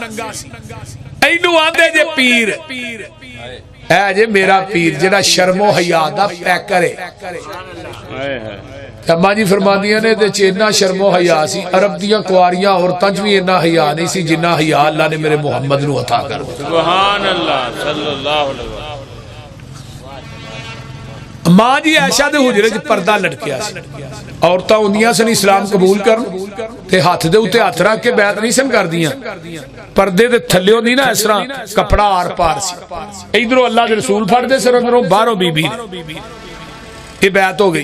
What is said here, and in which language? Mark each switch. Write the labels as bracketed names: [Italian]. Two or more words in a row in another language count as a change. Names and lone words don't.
[Punjabi] ایہنوں آندے جے پیر ہے جے میرا پیر جیہڑا شرم و حیا دا پیکر ہے. اماں جی فرماندیاں نے تے اینا شرم و حیا سی، عرب دیاں کنواریاں عورتاں چ وی اینا حیا نہیں سی جنا حیا اللہ نے میرے محمد نوں عطا کر. [Arabic] سبحان الله صلى الله عليه وسلم. [Punjabi] ماں جی عائشہ دے حجرے چ پردہ لٹکیا سی۔ عورتاں ہندیاں سن اسلام قبول کرن تے ہتھ دے اتے ہتھ رکھ کے بیعت نہیں سن کردیاں. پردے دے تھلیوں دی نا اس طرح کپڑا آر پار سی. ادھروں اللہ دے رسول پھڑدے سن، ادھروں باہروں بی بی ایہ بیعت ہو گئی.